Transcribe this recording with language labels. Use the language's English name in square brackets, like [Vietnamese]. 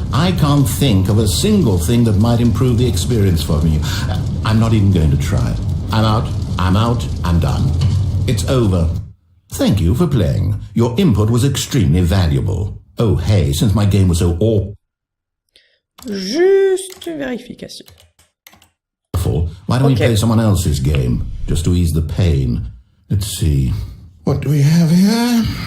[English] I can't think of a single thing that might improve the experience for me. I'm not even going to try. I'm out, I'm done. It's over. Thank you for playing. Your input was extremely valuable. Oh, hey, since my game was so [French] Juste une vérification. [English] awful, why don't we play someone else's game, just to ease the pain? Let's see. What do we have here?